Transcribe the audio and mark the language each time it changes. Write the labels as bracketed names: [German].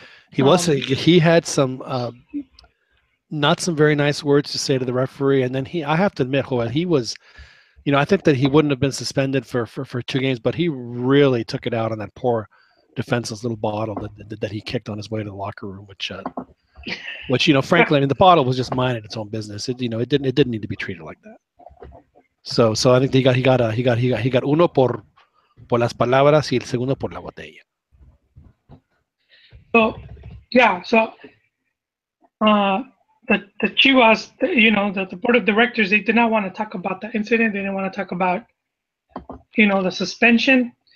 [English] He had some not some very nice words to say to the referee, and then I have to admit, Joel, he was. I think that he wouldn't have been suspended for 2 games, but he really took it out on that poor defenseless little bottle that he kicked on his way to the locker room, which frankly, I mean, the bottle was just minding its own business. It didn't need to be treated like that. So I think he got [Spanish] uno por las palabras y el segundo por la botella. [English] So the Chivas, the board of directors, they did not want to talk about the incident. They didn't want to talk about, the suspension.